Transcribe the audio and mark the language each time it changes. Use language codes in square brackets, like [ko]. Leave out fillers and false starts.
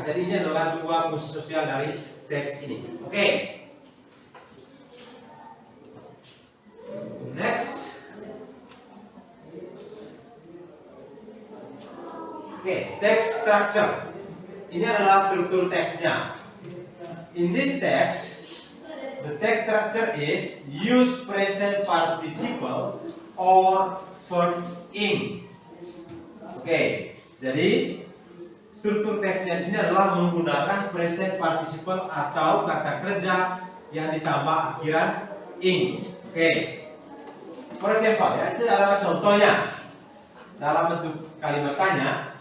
[id] Jadi ini adalah 2 fungsi sosial dari teks ini. Oke. [en] Next. [id] Oke, text structure. Ini adalah struktur teksnya. [en] In this text, the text structure is use present participle or verb ing. [id] Oke, jadi struktur teksnya di sini adalah menggunakan present participle atau kata kerja yang ditambah akhiran ing. Oke, [en] for example, [id] ya, itu adalah contohnya dalam bentuk kalimat tanya.